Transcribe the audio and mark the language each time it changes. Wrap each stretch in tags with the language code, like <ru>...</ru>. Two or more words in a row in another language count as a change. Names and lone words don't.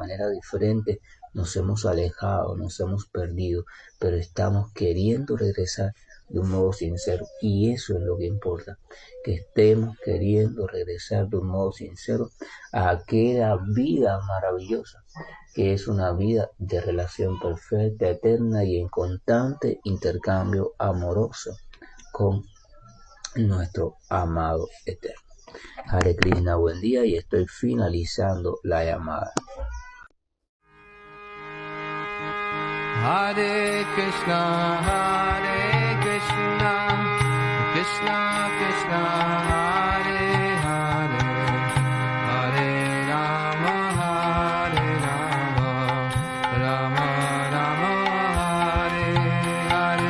<es>manera diferente nos hemos alejado, nos hemos perdido, pero estamos queriendo regresar de un modo sincero, y eso es lo que importa, que estemos queriendo regresar de un modo sincero a aquella vida maravillosa, que es una vida de relación perfecta, eterna y en constante intercambio amoroso con nuestro amado eterno.</es> <sa>Hare Krishna,</sa> <es>buen día, y estoy finalizando la llamada.</es> <sa>Hare Krishna, Krishna Krishna, Hare Hare, Hare Rama, Rama Rama, Hare Hare.</sa>